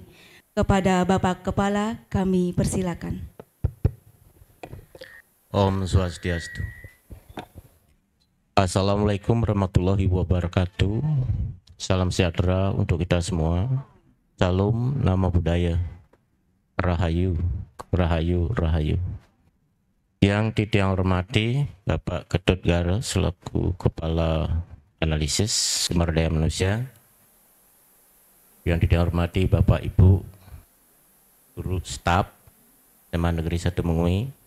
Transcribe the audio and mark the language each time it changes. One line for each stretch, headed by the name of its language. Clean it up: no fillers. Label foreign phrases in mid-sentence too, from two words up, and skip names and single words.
Indonesian: Kepada Bapak Kepala, kami persilakan.
Balinese: Om Swastiastu.
Arabic: السلام عليكم ورحمة الله وبركاته.
Indonesian: Salam sejahtera untuk kita semua. Salam nama budaya.
Javanese: Rahayu, rahayu, rahayu.
Indonesian: Yang tidak hormati Bapak Ketut Gara selaku Kepala Analisis Sumber Daya Manusia. Yang tidak hormati Bapak Ibu Guru Staf SMA Negeri 1 Mengui.